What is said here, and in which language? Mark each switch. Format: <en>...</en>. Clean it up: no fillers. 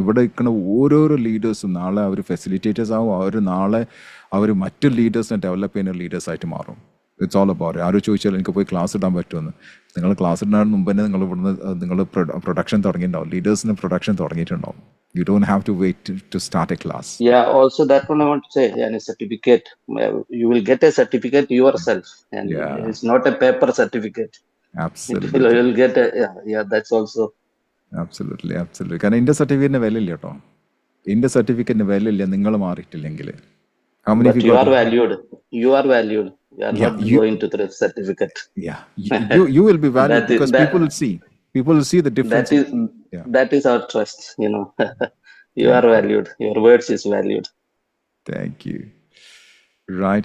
<ml>ഇവിടെ ഇരിക്കുന്ന ഓരോരോ ലീഡേഴ്സും നാളെ അവർ ഫെസിലിറ്റേറ്റേഴ്സ് ആവും, അവർ നാളെ അവർ മറ്റു ലീഡേഴ്സിനെ ഡെവലപ്പ് ചെയ്യുന്ന ലീഡേഴ്സായിട്ട് മാറും.</ml> <en>It's all about.</en> <ml>ആരും ചോദിച്ചാൽ എനിക്ക് പോയി ക്ലാസ് ഇടാൻ പറ്റുമെന്ന്, നിങ്ങൾ ക്ലാസ് ഇടുന്നതിന് മുമ്പ് തന്നെ നിങ്ങൾ production തുടങ്ങിയിട്ടുണ്ടാവും, ലീഡേഴ്സിന് production തുടങ്ങിയിട്ടുണ്ടാവും.</ml> <en>You don't have to wait to start a class. Yeah, also that one I want to say, and a certificate. You will get a certificate yourself, and it's not a paper certificate. Absolutely. You will get a, yeah, that's also. Absolutely.</en> <ml>കാരണം India സർട്ടിഫിക്കറ്റിന് വില ഇല്ല കേട്ടോ, India സർട്ടിഫിക്കറ്റിന് വില ഇല്ല നിങ്ങൾ മാറിയിട്ടില്ലെങ്കിൽ.</ml> <en>But you are valued. You are valued. You are not going to the certificate. Yeah, you will be valued because people will see. People will see the difference. That is our trust, you know. You are valued. Your words is valued. Thank you. Right.</en>